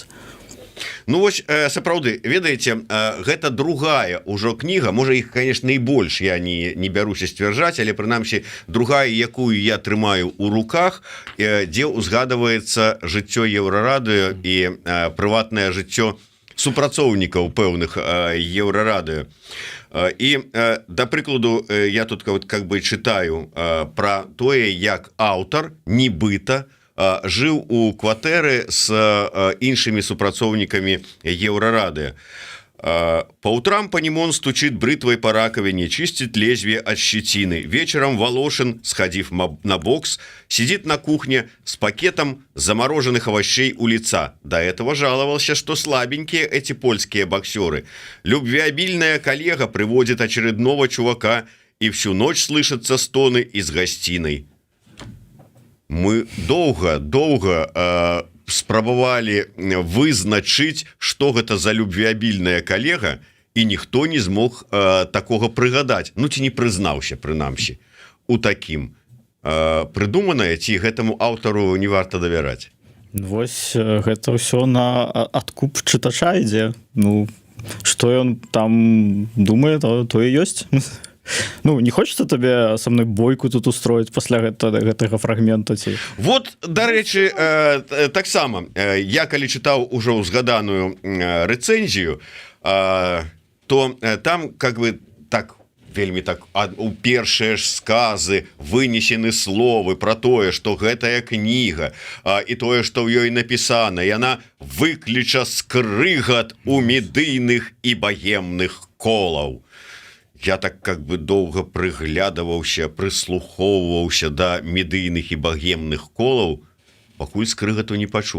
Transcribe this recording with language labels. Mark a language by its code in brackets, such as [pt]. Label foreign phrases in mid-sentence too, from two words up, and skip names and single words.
[be] Вось сапраўды, ведаеце, гэта другая ўжо кніга, можа іх, конечно, і больш, я не бяруся сцвярджаць, але прынамсі другая, якую я трымаю ў руках, дзе ўзгадваецца жыццё Еўрарадыё і прыватнае жыццё супрацоўнікаў пэўных Еўрарадыё. І, да прыкладу, я тут [ru] как бы [be] чытаю пра тое, як аўтар нібыта жыў у кватэры с іншымі супрацоўнікамі Еўрарадыё. [ru] По утрам Панимон стучит бритвой по раковине, чистит лезвие от щетины. Вечером Волошин, сходив на бокс, сидит на кухне с пакетом замороженных овощей у лица. До этого жаловался, что слабенькие эти польские боксеры. Любвеобильная коллега приводит очередного чувака, и всю ночь слышатся стоны из гостиной. [be] Мы доўга спрабавалі вызначыць, што гэта за любвеабільная калега, і ніхто не змог такога прыгадаць, ці не прызнаўся, прынамсі, у такім. Прыдуманае, ці гэтаму аўтару не варта давяраць? Вось гэта ўсё на адкуп чытача ідзе. Што ён там думае, то і ёсць. [ru] Не хочется тебе со мной бойку тут устроить [be] пасля гэтага фрагмента ці? Вот, дарэчы, таксама я калі чытаў ужо ўзгаданую рэцэнзію, то там [ru] как бы [be] так вельмі так у першыя ж сказы вынесены словы пра тое, што гэтая кніга і тое, што ў ёй напісана, яна выкліча скрыгат у медыйных і багемных колаў. Я так [ru] как бы [be] доўга прыглядаваўся, прыслухоўваўся да медыйных і багемных колаў, пакуль скрыгату не пачуў.